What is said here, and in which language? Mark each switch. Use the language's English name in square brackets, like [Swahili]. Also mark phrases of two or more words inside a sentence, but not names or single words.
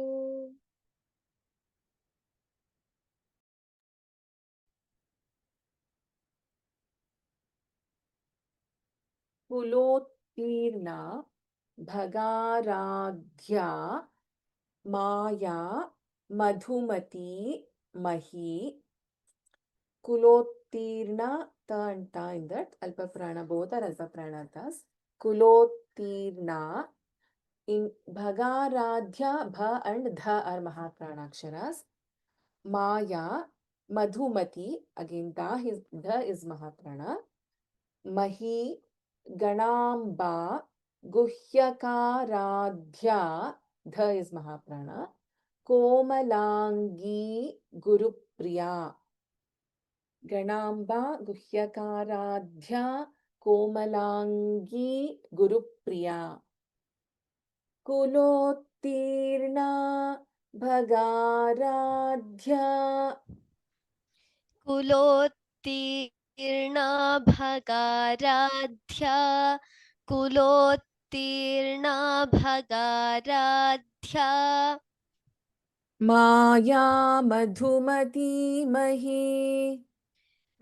[Sanskrit] Kulottirna Bhagaradhya Maya Madhumati Mahi. Kulottirna, [English] ta and ta in that [Sanskrit] अल्प प्राण, [English] both are [Sanskrit] अल्पप्राणाः. Kulottirna. [English] In Bhagaradhya, Bha and Dha are Mahapranaksharas. Maya, Madhumati, again Dha is Mahaprana. Mahi, Ganamba, Guhyakaradhya, Dha is Mahaprana. [Sanskrit] Komalangi, Gurupriya. Ganamba, Guhyakaradhya, Komalangi, Gurupriya. Kulottirna, Bhagaradhya. कुलोत्तीर्णा भगाराध्या कुलोत्तीर्णा भगाराध्या Maya Madhumati Mahi.